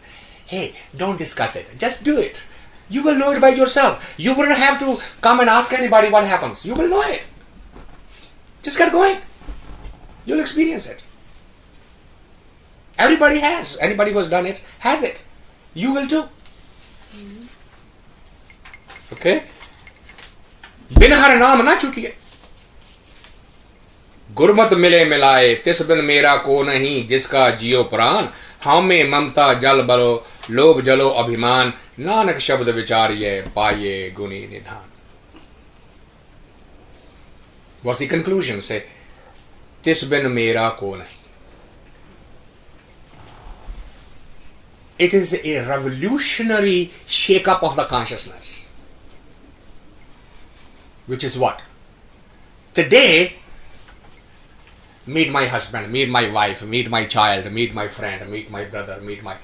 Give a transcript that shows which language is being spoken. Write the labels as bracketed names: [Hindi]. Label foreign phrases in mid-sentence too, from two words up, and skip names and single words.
[English] Hey, don't discuss it. Just do it. You will know it by yourself. You wouldn't have to come and ask anybody what happens. You will know it. Just get going. You'll experience it. Everybody has. Anybody who has done it has it. You will too. Okay? [Punjabi] ਬਿਨ ਹਰ ਨਾਮ ਨਾ ਛੂਟੀਐ. ਗੁਰਮਤ ਮਿਲੇ ਮਿਲਾਏ ਤਿਸ ਬਿਨ ਮੇਰਾ ਕੋ ਨਹੀਂ ਜਿਸਕਾ ਜੀਓ ਪ੍ਰਾਣ ਹਉਮੈ ਮਮਤਾ ਜਲ ਬਲੋ ਲੋਭ ਜਲੋ ਅਭਿਮਾਨ ਨਾਨਕ ਸ਼ਬਦ ਵਿਚਾਰੀਐ ਪਾਈਐ ਗੁਣੀ ਨਿਧਾਨ. [English] What's the conclusion? Say, [Punjabi] ਤਿਸ ਬਿਨ ਮੇਰਾ ਕੋ ਨਹੀਂ. [English] It is a revolutionary shake-up of the consciousness. Which is what? Today, meet my husband, meet my wife, meet my child, meet my friend, meet my brother, meet my...